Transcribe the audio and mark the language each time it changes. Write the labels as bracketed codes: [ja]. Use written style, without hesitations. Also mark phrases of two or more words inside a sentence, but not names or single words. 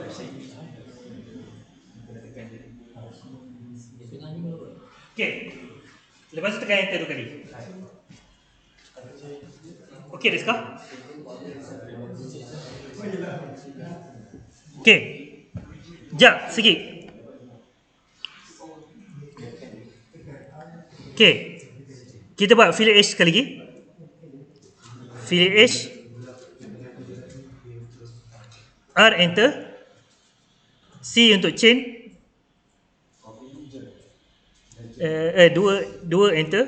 [ms] Okay. Lepas tu tekan enter 2 kali. [ja] Okay ですか? Okay. じゃあ次。Okay. [ms] Kita buat fillet H sekali lagi. Fillet H. R enter. C untuk chain. 2 enter.